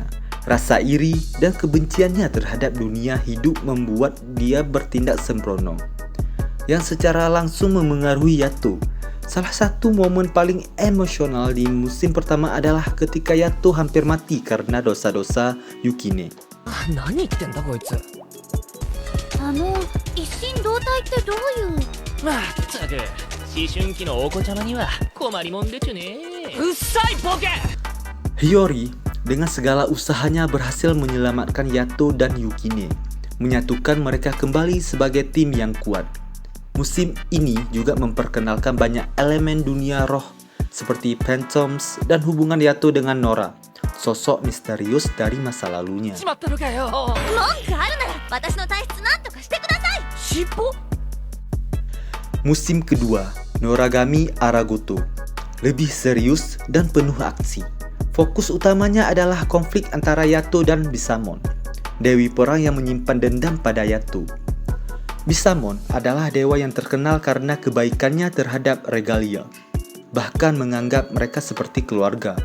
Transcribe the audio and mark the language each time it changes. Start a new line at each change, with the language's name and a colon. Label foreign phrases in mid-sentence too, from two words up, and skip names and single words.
Indonesian: Rasa iri dan kebenciannya terhadap dunia hidup membuat dia bertindak sembrono, yang secara langsung memengaruhi Yato. Salah satu momen paling emosional di musim pertama adalah ketika Yato hampir mati karena dosa-dosa Yukine.
Japanese: 何言ってんだこいつ。一心同体ってどういう。まったく春期のお子ちゃまには困りもんでちゅね。うっさいボケ。
Indonesian: Hiyori dengan segala usahanya berhasil menyelamatkan Yato dan Yukine, menyatukan mereka kembali sebagai tim yang kuat. Musim ini juga memperkenalkan banyak elemen dunia roh seperti Phantoms dan hubungan Yato dengan Nora, sosok misterius dari masa lalunya.
Japanese: しまったのかよ。文句あるなら私の体質なんとかしてください。尻尾。
Indonesian: Musim kedua, Noragami Aragoto, lebih serius dan penuh aksi. Fokus utamanya adalah konflik antara Yato dan Bisamon, dewi perang yang menyimpan dendam pada Yato. Bisamon adalah dewa yang terkenal karena kebaikannya terhadap Regalia, bahkan menganggap mereka seperti keluarga.